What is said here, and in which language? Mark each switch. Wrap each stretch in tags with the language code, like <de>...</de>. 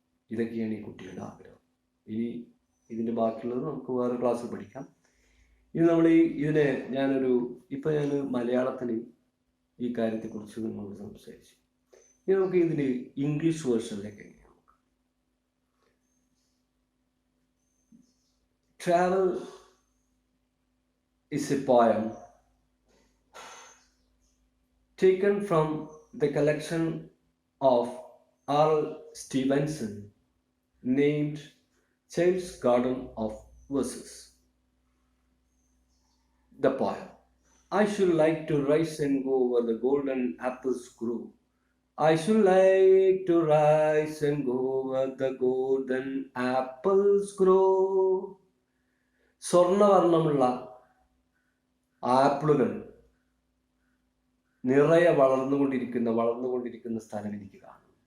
<ml>ഇതൊക്കെയാണ് ഈ കുട്ടികളുടെ ആഗ്രഹം. ഇനി ഇതിൻ്റെ ബാക്കിയുള്ളത് നമുക്ക് വേറെ ക്ലാസ്സിൽ പഠിക്കാം. ഇത് നമ്മൾ ഇതിനെ ഇപ്പോൾ ഞാൻ മലയാളത്തിൽ ഈ കാര്യത്തെക്കുറിച്ച് നിങ്ങളോട് സംസാരിച്ചു. ഇനി നമുക്ക് ഇതിന് ഇംഗ്ലീഷ് വേർഷനിലേക്ക് എങ്ങനെയാണ് നോക്കാം.</ml> <en>Travel is a poem taken from the collection of R.L. Stevenson named Child's Garden of Verses. The poem. I should like to rise and go where the golden apples grow. I should like to rise and go where the golden apples grow.</en> <ml>സ്വർണ്ണവർണ്ണമുള്ള ആപ്പിളുകൾ നിറയെ വളർന്നുകൊണ്ടിരിക്കുന്ന സ്ഥലം എനിക്ക് കാണും.</ml>